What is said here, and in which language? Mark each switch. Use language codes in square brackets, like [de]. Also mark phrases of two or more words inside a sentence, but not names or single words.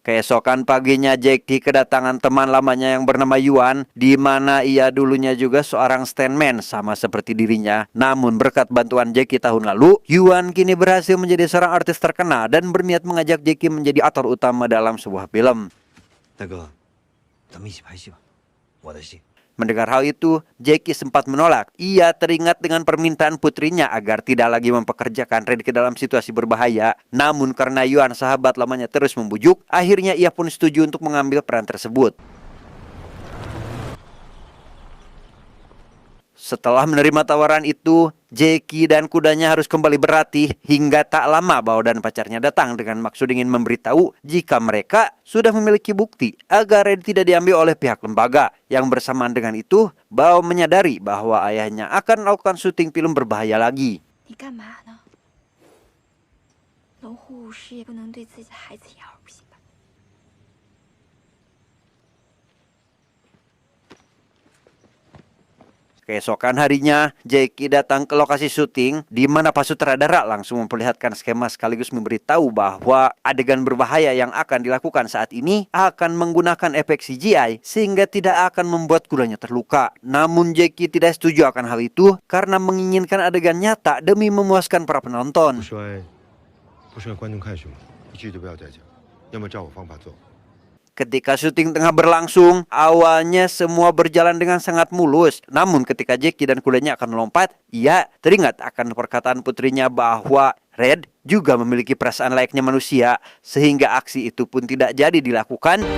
[id] Keesokan paginya Jackie kedatangan teman lamanya yang bernama Yuan, di mana ia dulunya juga seorang stuntman sama seperti dirinya. Namun berkat bantuan Jackie tahun lalu, Yuan kini berhasil menjadi seorang artis terkenal dan berniat mengajak Jackie menjadi aktor utama dalam sebuah film. [zh] 大哥，咱们一起拍戏吧，我的戏。 [id] Mendengar hal itu, Jackie sempat menolak. Ia teringat dengan permintaan putrinya agar tidak lagi mempekerjakan Red ke dalam situasi berbahaya. Namun karena Yuan sahabat lamanya terus membujuk, akhirnya ia pun setuju untuk mengambil peran tersebut. Setelah menerima tawaran itu, Jackie dan kudanya harus kembali berlatih hingga tak lama Bao dan pacarnya datang dengan maksud ingin memberitahu jika mereka sudah memiliki bukti agar Red tidak diambil oleh pihak lembaga. Yang bersamaan dengan itu, Bao menyadari bahwa ayahnya akan melakukan syuting film berbahaya lagi. [zh] 你干嘛呢？龙护士也不能对自己的孩子言而不信吧？ [id] Keesokan harinya, Jackie datang ke lokasi syuting di mana Pak sutradara langsung memperlihatkan skema sekaligus memberitahu bahwa adegan berbahaya yang akan dilakukan saat ini akan menggunakan efek CGI sehingga tidak akan membuat kudanya terluka. Namun Jackie tidak setuju akan hal itu karena menginginkan adegan nyata demi memuaskan para penonton. [zh] 不是让观众看什么，一句都不要再讲，要么照我方法做。 [id] Ketika syuting tengah berlangsung, awalnya semua berjalan dengan sangat mulus. Namun ketika Jackie dan kudanya akan melompat, ia teringat akan perkataan putrinya bahwa Red juga memiliki perasaan layaknya manusia, sehingga aksi itu pun tidak jadi dilakukan.